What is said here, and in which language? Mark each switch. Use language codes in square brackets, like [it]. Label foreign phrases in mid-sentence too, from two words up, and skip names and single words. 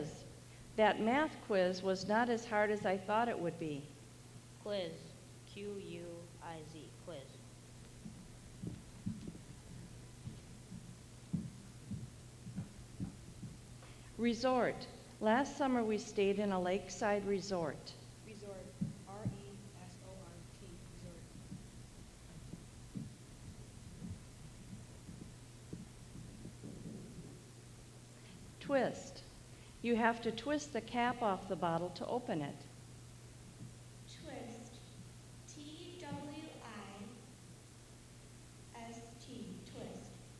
[en] That math quiz was not as hard as I thought it would be. Quiz. Q-U-I-Z. Quiz. Resort. Last summer we stayed in a lakeside resort. Resort. R-E-S-O-R-T. Resort. Twist. You have to twist the cap off the bottle to open it. Twist. T-W-I-S-T. Twist.